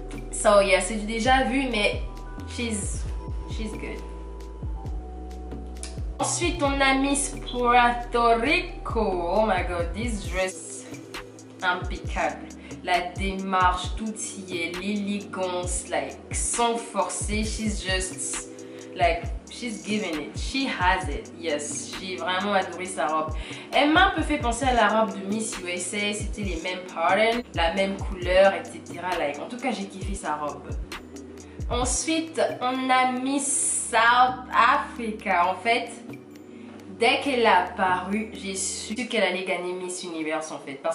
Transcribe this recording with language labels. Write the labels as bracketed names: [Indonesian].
[English] So yeah, [French] c'est déjà vu, mais [English] she's good. [French] Ensuite, on a [English] Miss Puerto Rico. Oh my god, this dress impeccable. [French] La démarche, tout y est, l'élégance, like sans forcer. [English] She's just like, she's giving it. She has it. [French] Yes, j'ai vraiment adoré sa robe. Elle m'a un peu fait penser à la robe de Miss USA. C'était les mêmes patterns, la même couleur, etc. Like, en tout cas, j'ai kiffé sa robe. Ensuite, on a Miss South Africa. En fait, dès qu'elle a apparu, j'ai su qu'elle allait gagner Miss Universe en fait.